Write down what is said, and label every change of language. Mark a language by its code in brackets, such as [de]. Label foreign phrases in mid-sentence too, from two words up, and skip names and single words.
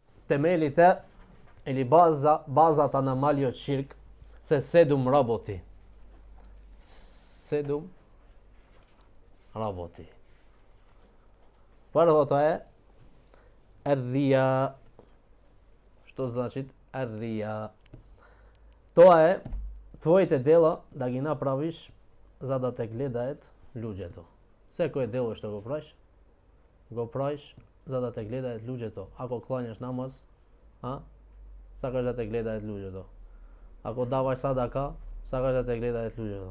[mk] темелите или базата на малио ширк се седум работи. Седум работи. Прво то е ар-рија. Што значи ар-рија? То е твоите дела да ги направиш за да те гледаат луѓето. Секое дело што го правиш за да те гледаат луѓето. Ако клањаш намаз, сакаш да те гледаат луѓето. Ако даваш садака, сакаш да те гледаат луѓето.